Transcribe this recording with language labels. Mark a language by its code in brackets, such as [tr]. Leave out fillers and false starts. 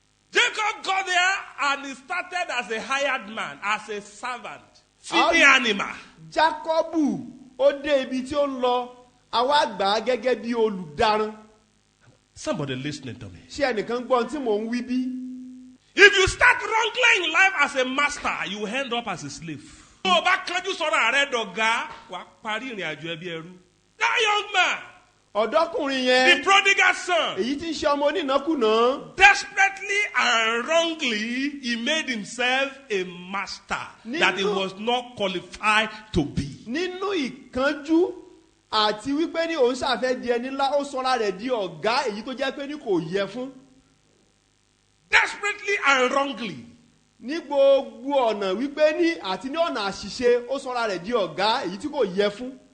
[en] Jacob got there and he started as a hired man, as a servant, feeding animal. [yo] Jákọ́bù ó dé ibi tí ó ń lọ, àwa gbà á gẹ́gẹ́ bí olùdarán. [en] Somebody listening to me. [yo] Ṣé ẹnìkan gbọ́ ohun tí mò ń wí bí? [en] If you start wrongly in life as a master, you end up as a slave. [yo] Tó o bá kánjú sọ̀rọ̀ ààrẹ dọ̀gá, wà á parí ìrìn àjò ẹbí ẹrú. [en] That young man, [yo] Ọ̀dọ́kùnrin [en] the [yo] yẹn, [en] prodigal son, [yo] èyí tí ń ṣe ọmọ onínàkúnà, [en] desperately and wrongly, he made himself a master that he was not qualified to be. [yo] nínú ìkánjú àti wípé ní òun ṣàfẹ́ di ẹni ńlá, ó sọra rẹ̀ di ọ̀gá èyí tó jẹ́ pé ní kò yẹ fún. [en] Desperately and wrongly. [yo] Ní gbogbo ọ̀nà wípé ní àti ní ọ̀nà àṣìṣe, ó sọra rẹ̀ di ọ̀gá èyí tí kò yẹ fún.